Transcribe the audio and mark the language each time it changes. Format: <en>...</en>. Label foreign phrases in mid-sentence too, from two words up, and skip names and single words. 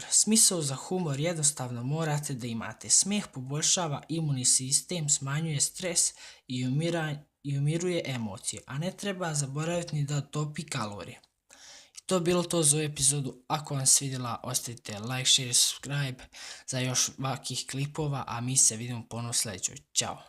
<bs>Smisao za humor jednostavno morate da imate. Smijeh poboljšava imunni sistem, smanjuje stres i umiruje emocije, a ne treba zaboraviti ni da topi kalorije. To je bilo to za ovu epizodu. Ako vam se svidjela, ostavite</bs> <en>like, share, subscribe</en> <bs>za još ovakvih klipova, a mi se vidimo ponovno sljedećoj. Ćao!</bs>